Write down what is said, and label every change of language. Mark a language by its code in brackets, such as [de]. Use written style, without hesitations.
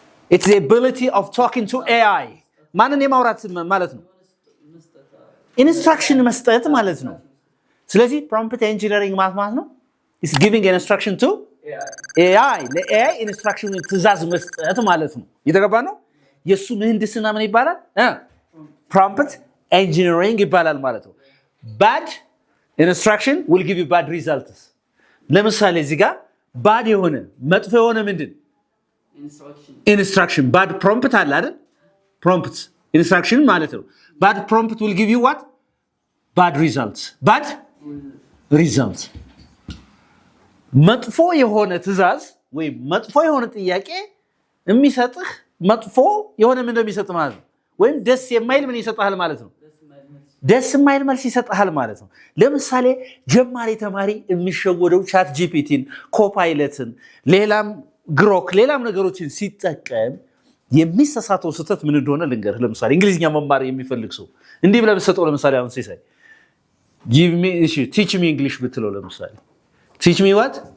[en] It's the ability of talking to AI [am] ማንን የማውራት ማለት ነው? ኢንስትራክሽን መስጠት ማለት ነው። ስለዚህ prompt engineering ማለት ነው [en] is giving an instruction to AI [am] ለኤአይ ኢንስትራክሽን ትእዛዝ መስጠት ማለት ነው። የተገባ ነው። የሱ ምህንድስና ምን ይባላል? ፕሮምፕት ኢንጂነሪንግ ይባላል ማለት ነው። [en] bad instruction will give you bad results። [am] ለምሳሌ እዚህ ጋር bad የሆነ መጥፎ የሆነ ምንድን ኢንስትራክሽን bad prompt አለ አይደል? [en] prompt instruction [am] ማለት ነው። [en] bad prompt will give you what? bad results። bad results [am] መጥፎ የሆነ ትእዛዝ ወይ መጥፎ የሆነ ጥያቄ የሚሰጥህ መጥፎ የሆነ ምን እንደሚሰጥ ማለት ነው። ወይም ደስ የማይል ምን ይሰጣል ማለት ነው። ደስ የማይል መልስ ይሰጣል ማለት ነው። ለምሳሌ ጀማሪ ተማሪ የሚሸወደው ቻት ጂፒቲን፣ ኮፓይለትን፣ ሌላም ግሮክ ሌላም ነገሮችን ሲጠቀም የሚሳሳተው ስህተት ምን እንደሆነ ልንገርህ። ለምሳሌ እንግሊዝኛ መማር የሚፈልግ ሰው እንዲህ ብለህ ብትሰጠው ለምሳሌ አሁን ሲሳይ ቲች ሚ እንግሊሽ ብትለው ለምሳሌ [en] teach me what?